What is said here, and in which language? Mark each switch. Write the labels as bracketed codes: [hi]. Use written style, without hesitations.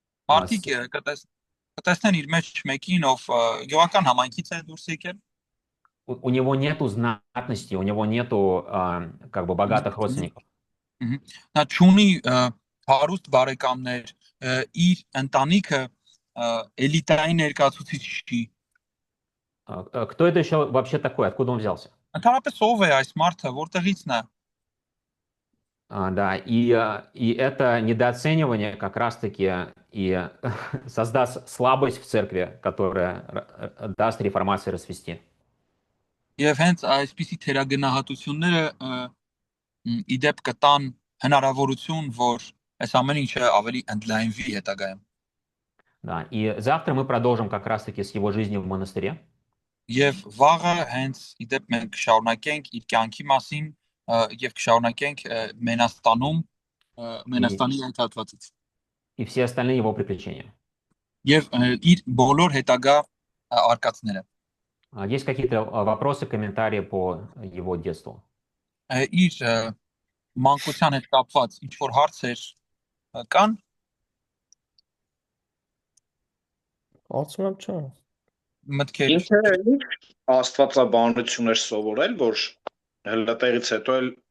[hy] Մարդիկ կտեսնեն իր մեջ մեկին, ով գյուղական համայնքից է դուրս եկել։ [ru] У него нету знатности, у него нету как бы богатых родственников. [hy] Նա չունի հարուստ բարեկամներ, իր ընտանիքը էլիտային ներկայացուցիչ չի։ [ru] Кто это еще вообще такой? Откуда он взялся? [hy] Ընդհանրապես ով է այս մարդը, որտեղից նա։ [ru] Да, и это недооценивание как раз-таки и создаст слабость в церкви, которая даст реформации расцвести. [hy] Եվ հենց այսպիսի թերագնահատությունները իդեպ կտան հնարավորություն, որ այս ամեն ինչը ավելի ընդլայնվի հետագայում։ [ru] Да, и завтра мы продолжим как раз-таки с его жизнью в монастыре. [hy] Եվ վաղը հենց իդեպ մենք կշարունակենք իր կյանքի մասին եւ կշարունակենք Մենաստանում Մենաստանի այդ հատվածից [ru] и все остальные его приключения. [hy] Եվ իր բոլոր հետագա արկածները։ [ru] Есть какие-то вопросы, комментарии по его детству? [hy] Իր մանկության հետ կապված ինչ որ հարցեր կան։ Կարծում չէ։ Մտքեր։ Ինքը աստվածաբանություն էր սովորել, որ հլտեղից հետո էլ